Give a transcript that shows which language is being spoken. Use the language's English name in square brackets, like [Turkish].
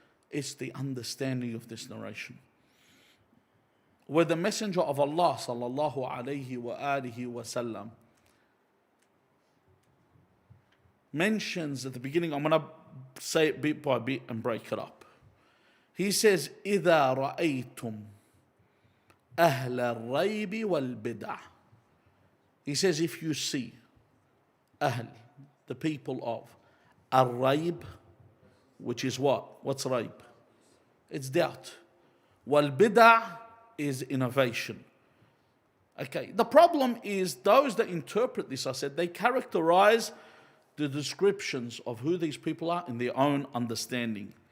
[English] It's the understanding of this narration. Where the Messenger of Allah sallallahu alayhi wa alihi wa sallam mentions at the beginning, I'm going to say it bit by bit and break it up. He says, [Arabic] إِذَا رَأَيْتُمْ أَهْلَ الرَّيْبِ وَالْبِدْعِ. [English] He says, if you see Ahl, the people of Al-Rayb, which is what? What's Rayb? It's doubt. Wal-Bid'ah is innovation. Okay, the problem is those that interpret this, I said, they characterize the descriptions of who these people are in their own understanding.